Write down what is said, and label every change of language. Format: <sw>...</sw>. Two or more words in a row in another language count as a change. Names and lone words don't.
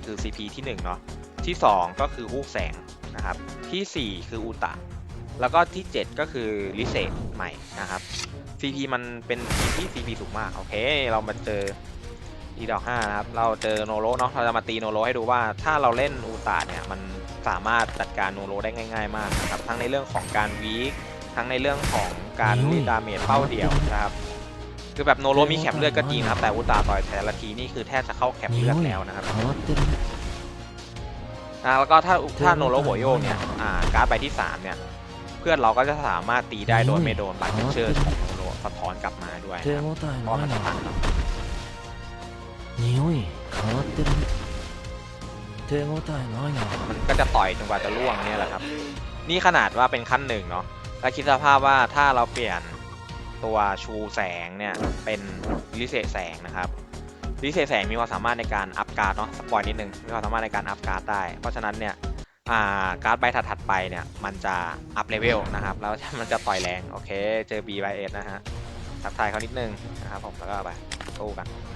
<th>คือ CP ที่1เนาะที่2ก็คือฮูกแสงนะครับที่4คืออุตะแล้วก็ที่7ก็คือลิเซใหม่นะครับ CP มันเป็นทีมที่ CP สูงมากโอเคเรามาเจออีดอก5นะครับเราเจอโนโรเนาะเราจะมาตีโนโรให้ดูว่าถ้าเราเล่นอุตะเนี่ยมันสามารถจัดการโนโรได้ง่ายๆมากนะครับทั้งในเรื่องของการวีคทั้งในเรื่องของการรีดาเมจเป้าเดียวนะครับคือแบบโนโรมีแคปเลือดก็จริงนะครับแต่อุตะต่อยแต่ละทีนี่คือแทบจะเข้าแคปเลือดแล้วนะครับ</th> <ja>変わってるね</ja> <th>แล้วก็ถ้าโนโรโบโยเนี่ยการ์ดใบที่3เนี่ยเพื่อนเราก็จะสามารถตีได้โดยไม่โดนบาร์เชอร์ของโนโรสะท้อนกลับมาด้วย</th> <ja>手</ja> <th>นะครับ</th> <ja>応え</ja> <th>เพราะ</th> <ja>な</ja> <th>มั</th> <ja>い</ja> <th>น</th> <ja>な</ja> <th>ทันครับ</th> <ja>匂い変わってるね手応えないな</ja> <th>มันก็จะต่อยจนกว่าจะล่วงเนี่ยแหละครับนี่ขนาดว่าเป็นขั้น1เนาะแล้วคิดสภาพว่าถ้าเราเปลี่ยนตัวชูแสงเนี่ยเป็นลิเซแสงนะครับลิเซแสงมีความสามารถในการอัพการ์ดเนาะสปอยนิดนึงมีความสามารถในการอัพการ์ดได้เพราะฉะนั้นเนี่ยการ์ดใบถัดๆไปเนี่ยมันจะอัพเลเวลนะครับแล้วมันจะต่อยแรงโอเคเจอ B by S นะฮะทักทายเขานิดนึงนะครับผมแล้วก็ไปสู้กัน</th>